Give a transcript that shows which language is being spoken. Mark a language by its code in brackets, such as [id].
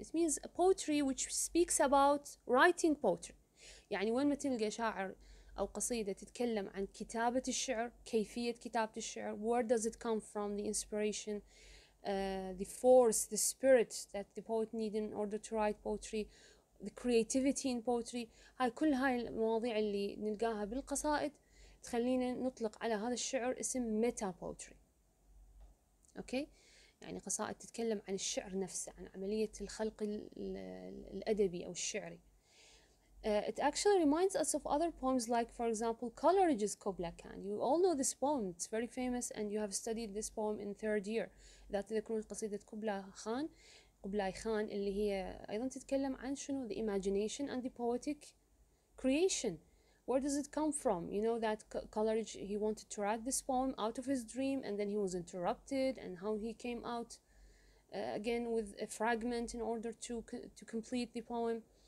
[en] It means a poetry which speaks about writing poetry. [ar] يعني وين ما تلقى شاعر أو قصيدة تتكلم عن كتابة الشعر، كيفية كتابة الشعر, [en] where does it come from, the inspiration, the force, the spirit that the poet needs in order to write poetry, the creativity in poetry. [ar] كل هاي المواضيع اللي نلقاها بالقصائد تخلينا نطلق على هذا الشعر اسم ميتا poetry. أوكي؟ يعني قصائد تتكلم عن الشعر نفسه، عن عملية الخلق الأدبي أو الشعري. [en] It actually reminds us of other poems like, for example, Coleridge's Kubla Khan. You all know this poem, it's very famous and you have studied this poem in third year. [ar] إذا تذكرون قصيدة قبلاي خان اللي هي أيضا تتكلم عن شنو [en] the imagination and the poetic creation. Where does it come from? You know that Coleridge, he wanted to write this poem out of his dream and then he was interrupted, and how he came out again with a fragment in order to complete the poem.